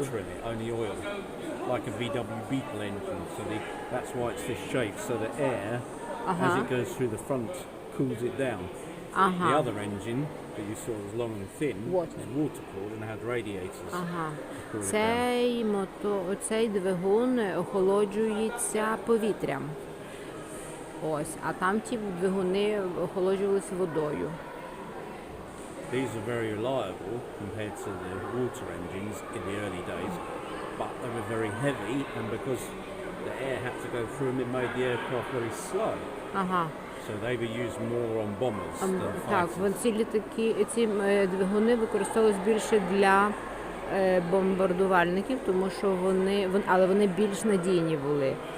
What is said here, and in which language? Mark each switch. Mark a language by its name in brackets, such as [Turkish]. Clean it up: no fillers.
[English] water in it, only oil, like a VW Beetle engine. So that's why it's this shape, so the air, as it goes through the front, cools it down. The other engine that you saw was long and thin, Water. is water-cooled and had radiators. [Ukrainian] Ага. [English] to cool it down. [Ukrainian] Цей двигун охолоджується повітрям. Ось, а там ті двигуни охолоджувалися водою. [English] These are very reliable compared to the water engines in the early days, but they were very heavy, and because the air had to go through them, it made the aircraft very slow. [Ukrainian] Ага. [English] So they were used more on bombers than [Ukrainian] Так, [English] fighters. [Ukrainian] ці літаки, ці двигуни використовувалися більше для бомбардувальників, тому що але вони більш надійні були.